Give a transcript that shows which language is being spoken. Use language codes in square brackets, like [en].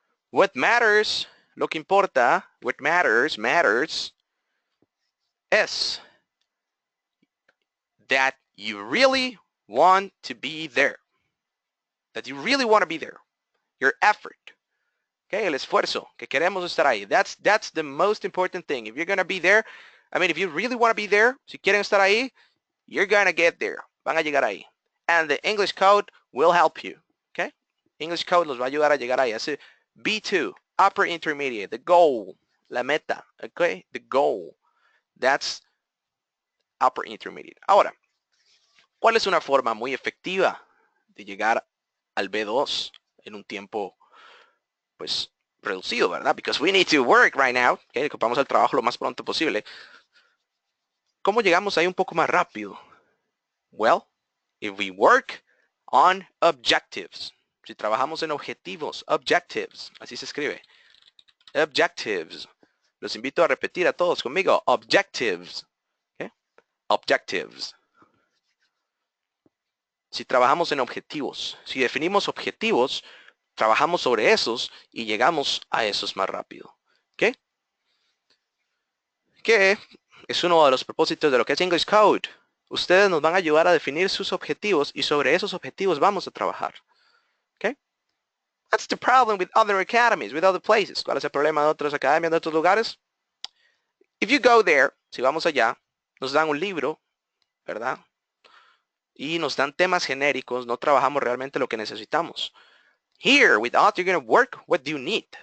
[en] What matters, [es] lo que importa, [en] what matters, es that you really want to be there. That you really want to be there. Your effort. [es] Okay, el esfuerzo, que queremos estar ahí. [en] That's the most important thing. If you're going to be there, I mean, if you really want to be there, [es] si quieren estar ahí, [en] you're going to get there. [es] Van a llegar ahí. [en] And the English code will help you. Okay? [es] English code los va a ayudar a llegar ahí. [en] Ese B2, upper intermediate, the goal, [es] la meta. [en] Okay? The goal. That's upper intermediate. [es] Ahora, ¿cuál es una forma muy efectiva de llegar al B2 en un tiempo, pues, reducido, ¿verdad? [en] Because we need to work right now. Okay? [es] Ocupamos el trabajo lo más pronto posible. ¿Cómo llegamos ahí un poco más rápido? [en] Well, if we work on objectives. [es] Si trabajamos en objetivos, objectives, así se escribe. Objectives. Los invito a repetir a todos conmigo. [en] Objectives. ¿Okay? Objectives. [es] Si trabajamos en objetivos, si definimos objetivos, trabajamos sobre esos y llegamos a esos más rápido. ¿Ok? Que es uno de los propósitos de lo que es English Code. Ustedes nos van a ayudar a definir sus objetivos y sobre esos objetivos vamos a trabajar. [en] ¿Ok? That's the problem with other academies, with other places. [es] ¿Cuál es el problema de otras academias, de otros lugares? [en] If you go there, [es] si vamos allá, nos dan un libro, ¿verdad? Y nos dan temas genéricos, no trabajamos realmente lo que necesitamos. [en] Here, with us, you're going to work what do you need.